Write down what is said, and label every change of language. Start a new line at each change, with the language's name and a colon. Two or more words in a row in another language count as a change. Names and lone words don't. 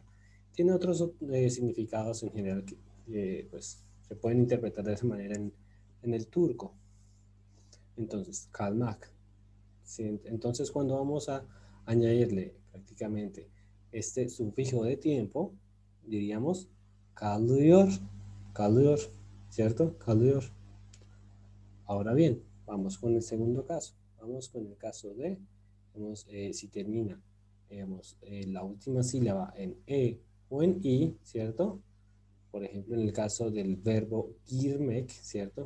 Spanish: Tiene otros significados en general que pues, se pueden interpretar de esa manera en el turco. Entonces, kalmak. Sí, entonces, cuando vamos a añadirle prácticamente este sufijo de tiempo, diríamos
Turkish: kalıyor, kalıyor,
Spanish: ¿cierto? Kalıyor. Ahora bien, vamos con el segundo caso. Vamos con el caso de, si termina, la última sílaba en E o en I, ¿cierto? Por ejemplo, en el caso del verbo girmek, ¿cierto?